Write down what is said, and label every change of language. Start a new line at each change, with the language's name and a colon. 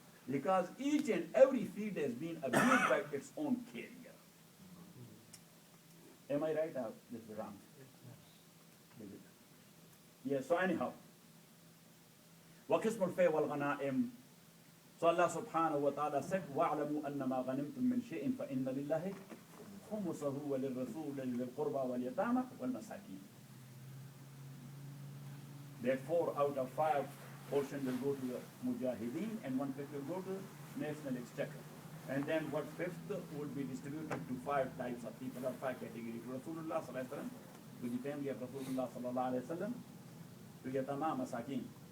English: Because each and every field has been abused by its own carrier. Am I right or this is wrong? Yes, so anyhow,
Arabic: وَقِسْمُ الْفَيْءِ وَالْغَنَائِمِ
English: So Allah subhanahu wa ta'ala said,
Arabic: وَاعْلَمُوا أَنَّمَا غَنِمْتُم مِّن شَيْءٍ فَإِنَّ لِلَّهِ خُمُسَهُ وَلِلرَّسُولِ وَلِذِي الْقُرْبَى وَالْيَتَامَى وَالْمَسَاكِينِ.
English: That 4 out of 5 portion will go to the Mujahideen and 1/5 will go to national exchequer. And then 1/5 would be distributed to 5 types of people or 5 categories. To Rasulullah sallallahu alaihi wasallam, to the family of Rasulullah sallallahu alaihi wasallam, to Yatama Masakin.